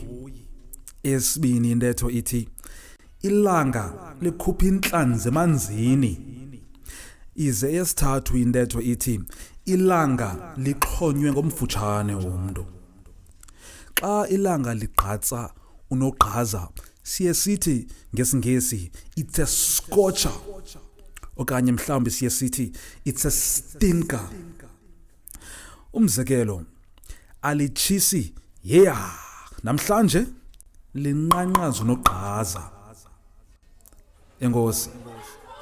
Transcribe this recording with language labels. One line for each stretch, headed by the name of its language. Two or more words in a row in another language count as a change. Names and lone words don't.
Xhosa: Esibini intetho ithi ilanga likhupha intlanzi emanzini. Ize eyesithathu intetho ithi ilanga lixhonywe ngomfutshane umntu. Xa ilanga ligqatsa unogqaza siye sithi ngesiNgesi
English: it's a scorcher,
Xhosa: okanye mhlawumbi siye sithi
English: it's a stinker.
Xhosa: Umzekelo, alitshisi namhlanje linqanqaza unogqaza. Enkosi.